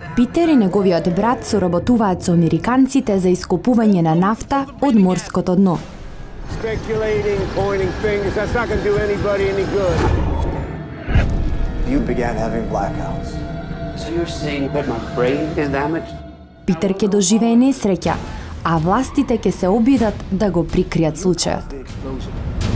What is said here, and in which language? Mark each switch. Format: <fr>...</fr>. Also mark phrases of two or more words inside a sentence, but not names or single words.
<mk>Питер и неговиот брат соработуваат со американците за ископување на нафта од морското дно.</mk> <en>Speculating, pointing fingers, that's not going to do anybody any good. You began having blackouts. So you're saying that my brain is damaged?</en> <mk>Питер ќе доживее несреќа, а властите ќе се обидат да го прикријат случајот.</mk> <en>The explosion.</en>